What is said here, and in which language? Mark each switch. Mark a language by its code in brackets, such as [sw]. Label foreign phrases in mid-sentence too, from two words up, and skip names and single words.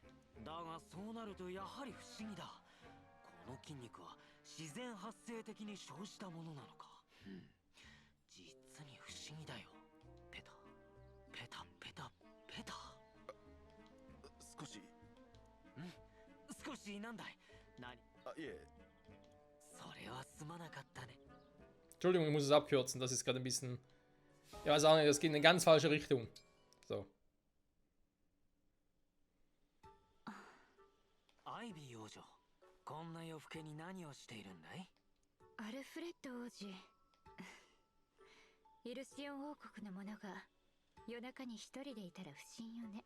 [ja] だがそうなるとやはり不思議だ。この筋肉は自然発生的に生じたものなのか。実に不思議だよ。ペタペタペタペタ。少し。少しなんだい。何？いえ。それはすまなかったね。 [de] Entschuldigung, ich muss es abkürzen. Das ist gerade ein bisschen. Ja, weiß auch nicht, das geht in eine ganz falsche Richtung. So. [ja] アイビー王女、こんな夜更けに何をしているんだい？アルフレッド王子。イルシオン王国の者が夜中に一人でいたら不審よね。